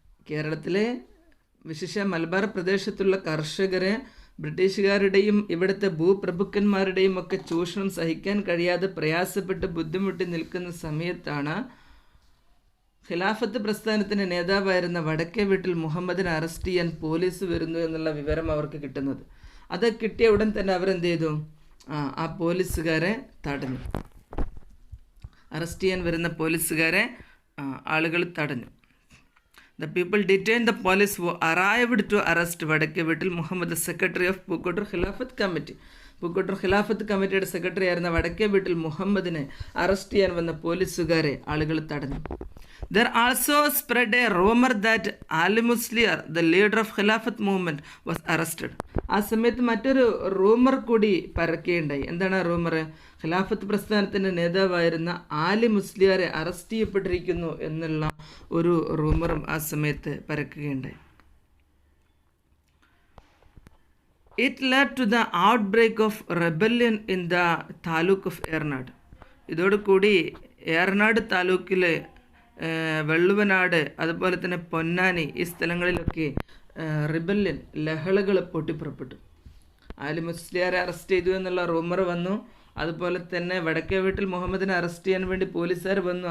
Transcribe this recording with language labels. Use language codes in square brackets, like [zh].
[ml] കേരളത്തിലെ വിശേഷ മലബാർ പ്രദേശത്തുള്ള കർഷകരെ ബ്രിട്ടീഷുകാരുടെയും ഇവിടുത്തെ ഭൂപ്രഭുക്കന്മാരുടെയും ഒക്കെ ചൂഷണം സഹിക്കാൻ കഴിയാതെ പ്രയാസപ്പെട്ട് ബുദ്ധിമുട്ടി നിൽക്കുന്ന സമയത്താണ് ഖിലാഫത്ത് പ്രസ്ഥാനത്തിൻ്റെ നേതാവായിരുന്ന വടക്കേ വീട്ടിൽ മുഹമ്മദിനെ അറസ്റ്റ് ചെയ്യാൻ പോലീസ് വരുന്നു എന്നുള്ള വിവരം അവർക്ക് കിട്ടുന്നത്. അത് കിട്ടിയ ഉടൻ തന്നെ അവരെന്ത് ചെയ്തു? ആ പോലീസുകാരെ തടഞ്ഞു. അറസ്റ്റ് ചെയ്യാൻ വരുന്ന പോലീസുകാരെ ആളുകൾ തടഞ്ഞു. [en] The people detained the police who arrived to arrest Vadakke Veettil Muhammad, secretary of Pookkottur Khilafat committee. [ml] Pookkottur ഖിലാഫത്ത് കമ്മിറ്റിയുടെ സെക്രട്ടറി ആയിരുന്ന വടക്കേ വീട്ടിൽ മുഹമ്മദിനെ അറസ്റ്റ് ചെയ്യാൻ വന്ന പോലീസുകാരെ ആളുകൾ തടഞ്ഞു. [en] There also spread a rumor that Ali Musliar, the leader of Khilafat movement, was arrested. [ml] ആ സമയത്ത് മറ്റൊരു റൂമർ കൂടി പരക്കുകയുണ്ടായി. എന്താണ് ആ റൂമർ? ഖിലാഫത്ത് പ്രസ്ഥാനത്തിൻ്റെ നേതാവായിരുന്ന ആലി മുസ്ലിയാരെ അറസ്റ്റ് ചെയ്യപ്പെട്ടിരിക്കുന്നു എന്നുള്ള ഒരു റൂമറും ആ സമയത്ത് പരക്കുകയുണ്ടായി. [en] It led to the outbreak of rebellion in the taluk of Eranad. [ml] ഇതോടുകൂടി ഏറനാട് താലൂക്കിലെ വെള്ളുവനാട്, അതുപോലെ തന്നെ പൊന്നാനി, ഈ സ്ഥലങ്ങളിലൊക്കെ റിബല്യൻ, ലഹളകൾ പൊട്ടിപ്പുറപ്പെട്ടു. ആലി മുസ്ലിയാരെ അറസ്റ്റ് ചെയ്തു എന്നുള്ള റൂമർ വന്നു. അതുപോലെ തന്നെ വടക്കേ വീട്ടിൽ മുഹമ്മദിനെ അറസ്റ്റ് ചെയ്യാൻ വേണ്ടി പോലീസുകാർ വന്നു.